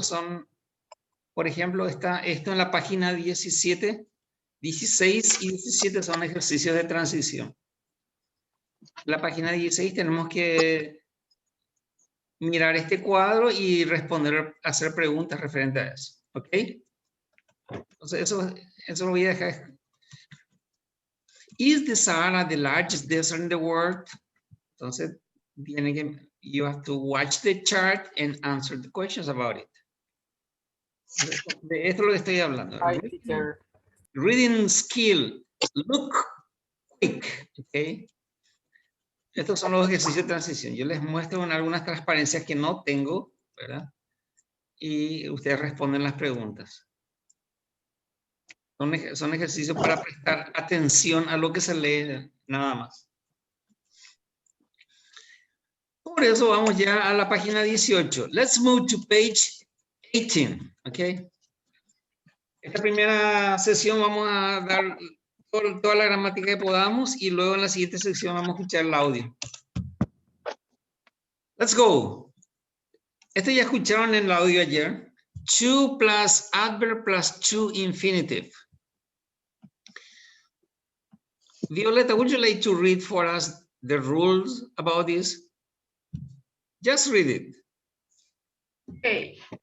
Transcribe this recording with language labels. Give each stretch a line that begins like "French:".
Spanish: Son, por ejemplo, está esto en la página 17, 16 y 17 son ejercicios de transición. En la página 16 tenemos que mirar este cuadro y responder, hacer preguntas referente a eso. ¿Ok? Entonces, eso lo voy a dejar.
English: Is the Sahara the largest desert in the world? Entonces, you have to watch the chart and answer the questions about it.
Spanish: De esto es lo que estoy hablando.
English: Hi, teacher. Reading skill. Look quick. ¿Ok?
Spanish: Estos son los ejercicios de transición. Yo les muestro algunas transparencias que no tengo, ¿verdad? Y ustedes responden las preguntas. Son ejercicios para prestar atención a lo que se lee, nada más. Por eso vamos ya a la página 18.
English: Let's move to page 18,
Spanish: ¿ok? Esta primera sesión vamos a dar toda la gramática que podamos y luego en la siguiente sección vamos a escuchar el audio.
English: Let's go.
Spanish: Esto ya escucharon en el audio ayer.
English: To plus adverb plus to infinitive. Violeta, would you like to read for us the rules about this? Just read it. Okay.